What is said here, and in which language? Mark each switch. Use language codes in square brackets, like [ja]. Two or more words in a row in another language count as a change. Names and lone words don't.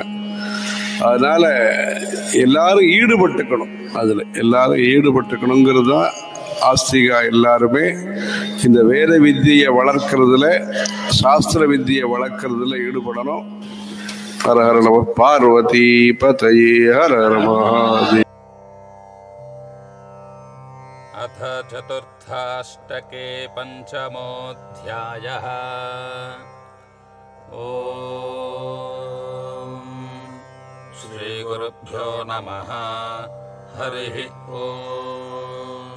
[ta] அதனால எல்லாரும் ஈடுபட்டுக்கணும், அதில் எல்லாரும் ஈடுபட்டுக்கணுங்கிறது தான் ஆஸ்திகா. எல்லாருமே இந்த வேத வித்தியை வளர்க்கறதுல, சாஸ்திர வித்தியை வளர்க்கறதுல ஈடுபடணும். [sa] ஹர ஹர நம பார்வதி பதயே ஹர ஹர மகாதேவ. अथ चतुर्थाष्टके पंचमोऽध्यायः। ॐ श्रीगुरुभ्यो नमः। हरिः ॐ।